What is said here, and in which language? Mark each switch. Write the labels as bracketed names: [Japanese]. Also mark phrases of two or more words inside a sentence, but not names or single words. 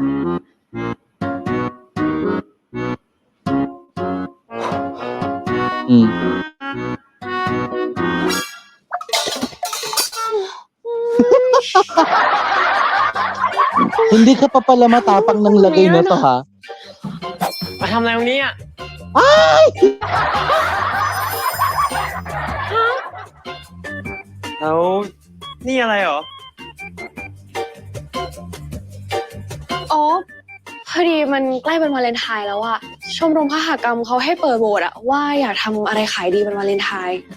[Filipino] Hindi ka pa pala matapang ng lagay na to, ha? [Thai] ำมาทำอะไรตรงนี้อ่ะ Ay! แล้วนี่อะไรเหรอ อ๋อ พอดีมันใกล้เป็นวาเลนไทน์แล้วอะชมรมคหกรรมเขาให้เปิดโหวตอะว่าอยากทำอะไรขายดีเป็นวาเลนไทน์